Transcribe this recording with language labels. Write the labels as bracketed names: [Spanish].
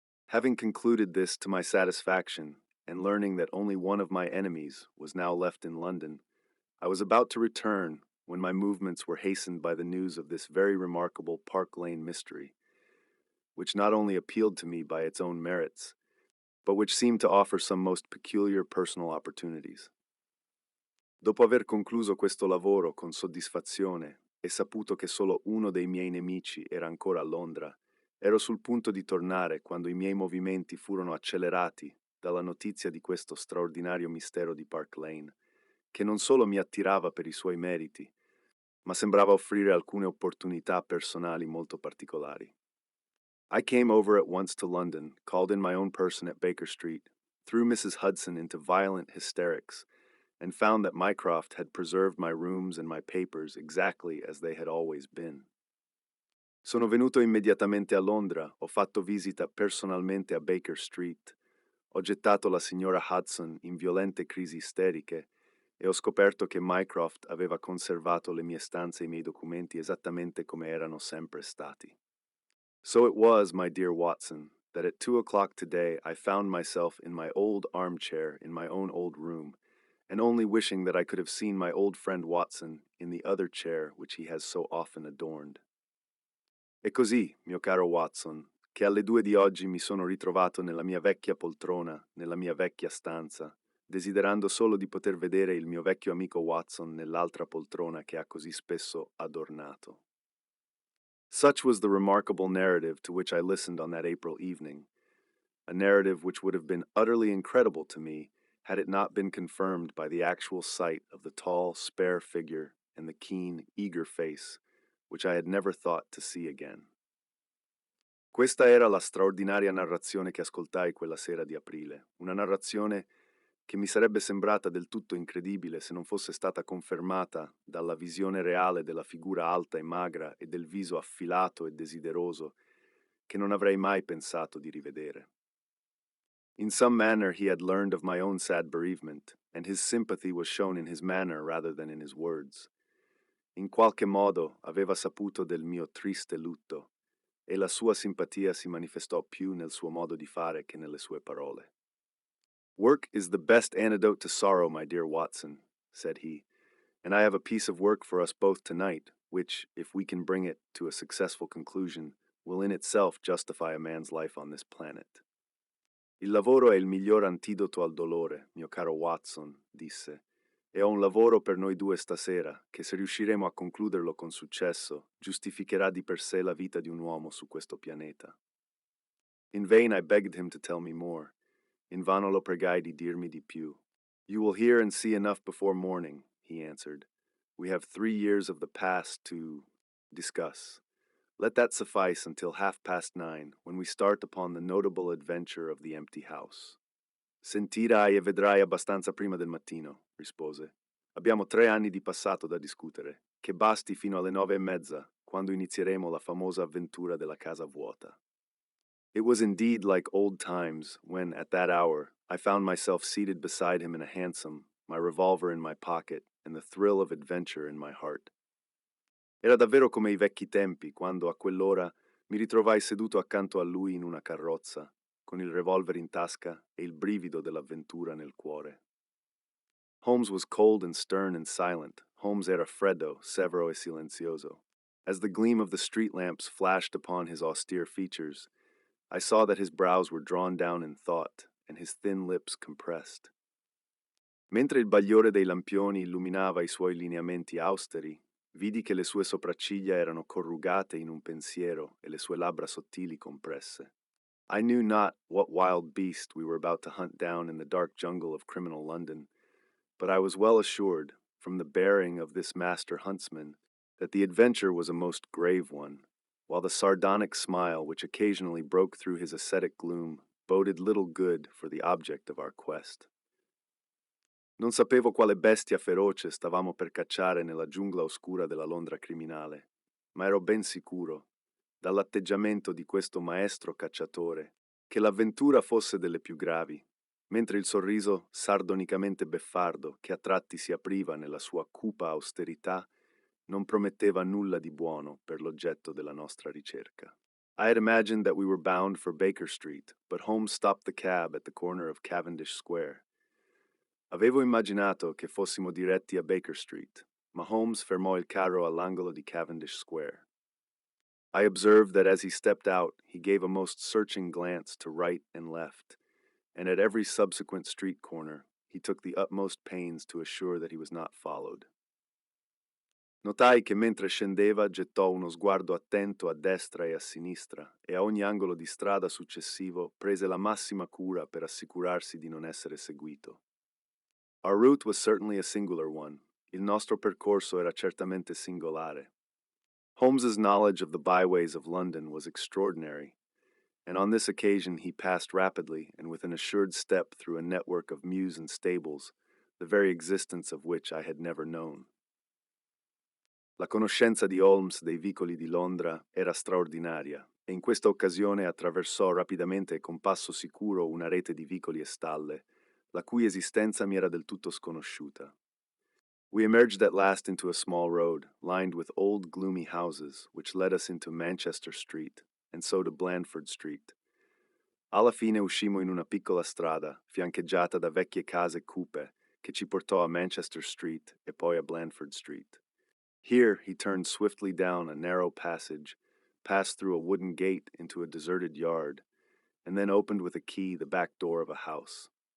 [English] Having concluded this to my satisfaction, and learning that only one of my enemies was now left in London, I was about to return when my movements were hastened by the news of this very remarkable Park Lane mystery, which not only appealed to me by its own merits, but which seemed to offer some most peculiar personal opportunities. [Italian] Dopo aver concluso questo lavoro con soddisfazione e saputo che solo uno dei miei nemici era ancora a Londra, ero sul punto di tornare quando i miei movimenti furono accelerati dalla notizia di questo straordinario mistero di Park Lane, che non solo mi attirava per i suoi meriti, ma sembrava offrire alcune opportunità personali molto particolari. [English] I came over at once to London, called in my own person at Baker Street, threw Mrs. Hudson into violent hysterics, and found that Mycroft had preserved my rooms and my papers exactly as they had always been. [Italian] Sono venuto immediatamente a Londra, ho fatto visita personalmente a Baker Street, ho gettato la signora Hudson in violente crisi isteriche e ho scoperto che Mycroft aveva conservato le mie stanze e i miei documenti esattamente come erano sempre stati. [English] So it was, my dear Watson, that at 2 o'clock today I found myself in my old armchair in my own old room, and only wishing that I could have seen my old friend Watson in the other chair which he has so often adorned. [Italian] E così, mio caro Watson, che alle 2 di oggi mi sono ritrovato nella mia vecchia poltrona, nella mia vecchia stanza, desiderando solo di poter vedere il mio vecchio amico Watson nell'altra poltrona che ha così spesso adornato. [English] Such was the remarkable narrative to which I listened on that April evening, a narrative which would have been utterly incredible to me had it not been confirmed by the actual sight of the tall, spare figure and the keen, eager face, which I had never thought to see again. [Italian] Questa era la straordinaria narrazione che ascoltai quella sera di aprile, una narrazione che mi sarebbe sembrata del tutto incredibile se non fosse stata confermata dalla visione reale della figura alta e magra e del viso affilato e desideroso che non avrei mai pensato di rivedere. [English] In some manner he had learned of my own sad bereavement, and his sympathy was shown in his manner rather than in his words. [Italian] In qualche modo aveva saputo del mio triste lutto, e la sua simpatia si manifestò più nel suo modo di fare che nelle sue parole. [English] "Work is the best antidote to sorrow, my dear Watson," said he, "and I have a piece of work for us both tonight, which, if we can bring it to a successful conclusion, will in itself justify a man's life on this planet." [Italian] "Il lavoro è il miglior antidoto al dolore, mio caro Watson", disse, "e ho un lavoro per noi due stasera, che se riusciremo a concluderlo con successo, giustificherà di per sé la vita di un uomo su questo pianeta." [English] In vain I begged him to tell me more. [Italian] Invano lo pregai di dirmi di più. [English] "You will hear and see enough before morning," he answered. "We have 3 years of the past to discuss. Let that suffice until 9:30, when we start upon the notable adventure of the empty house." [Italian] "Sentirai e vedrai abbastanza prima del mattino", rispose. "Abbiamo 3 anni di passato da discutere, che basti fino alle 9:30, quando inizieremo la famosa avventura della casa vuota." [English] It was indeed like old times when, at that hour, I found myself seated beside him in a hansom, my revolver in my pocket, and the thrill of adventure in my heart. [Italian] Era davvero come i vecchi tempi, quando a quell'ora mi ritrovai seduto accanto a lui in una carrozza, con il revolver in tasca e il brivido dell'avventura nel cuore. [English] Holmes was cold and stern and silent. [Italian] Holmes era freddo, severo e silenzioso. [English] As the gleam of the street lamps flashed upon his austere features, I saw that his brows were drawn down in thought, and his thin lips compressed. [Italian] Mentre il bagliore dei lampioni illuminava i suoi lineamenti austeri, vidi che le sue sopracciglia erano corrugate in un pensiero e le sue labbra sottili compresse. [English] I knew not what wild beast we were about to hunt down in the dark jungle of criminal London, but I was well assured, from the bearing of this master huntsman, that the adventure was a most grave one, while the sardonic smile which occasionally broke through his ascetic gloom boded little good for the object of our quest. [Italian] Non sapevo quale bestia feroce stavamo per cacciare nella giungla oscura della Londra criminale, ma ero ben sicuro, dall'atteggiamento di questo maestro cacciatore, che l'avventura fosse delle più gravi, mentre il sorriso sardonicamente beffardo che a tratti si apriva nella sua cupa austerità non prometteva nulla di buono per l'oggetto della nostra ricerca. [English] I had imagined that we were bound for Baker Street, but Holmes stopped the cab at the corner of Cavendish Square. [Italian] Avevo immaginato che fossimo diretti a Baker Street, ma Holmes fermò il carro all'angolo di Cavendish Square. [English] I observed that as he stepped out, he gave a most searching glance to right and left, and at every subsequent street corner he took the utmost pains to assure that he was not followed. [Italian] Notai che mentre scendeva gettò uno sguardo attento a destra e a sinistra e a ogni angolo di strada successivo prese la massima cura per assicurarsi di non essere seguito. [English] Our route was certainly a singular one. [Italian] Il nostro percorso era certamente singolare. [English] Holmes's knowledge of the byways of London was extraordinary, and on this occasion he passed rapidly and with an assured step through a network of mews and stables, the very existence of which I had never known. [Italian] La conoscenza di Holmes dei vicoli di Londra era straordinaria, e in questa occasione attraversò rapidamente e con passo sicuro una rete di vicoli e stalle, la cui esistenza mi era del tutto sconosciuta. [English] We emerged at last into a small road, lined with old gloomy houses, which led us into Manchester Street, and so to Blandford Street. [Italian] Alla fine uscimmo in una piccola strada, fiancheggiata da vecchie case cupe, che ci portò a Manchester Street e poi a Blandford Street. [English] Here he turned swiftly down a narrow passage, passed through a wooden gate into a deserted yard, and then opened with a key the back door of a house.